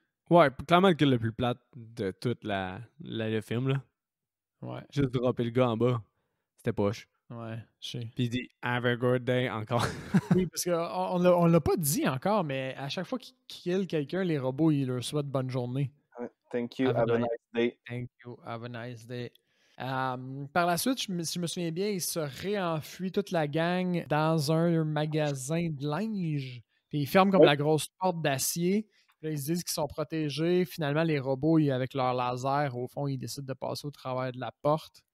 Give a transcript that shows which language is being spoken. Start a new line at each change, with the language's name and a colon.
French: Ouais, clairement le kill le plus plate de tout le film. Là. Ouais, Juste dropper le gars en bas. C'était poche. ouais, je sais. Puis il dit
English: Have a good day
French: encore. Oui, parce qu'on l'a pas dit encore, mais à chaque fois qu'ils kill quelqu'un, les robots, ils leur souhaitent bonne journée.
English: Thank you, have a nice day. Thank you, have a nice day.
French: Par la suite, si je me souviens bien, ils se réenfuient toute la gang dans un magasin de linge. Puis ils ferment comme Ouais. la grosse porte d'acier. Puis là, ils se disent qu'ils sont protégés. Finalement, les robots, avec leur laser, au fond, ils décident de passer au travers de la porte.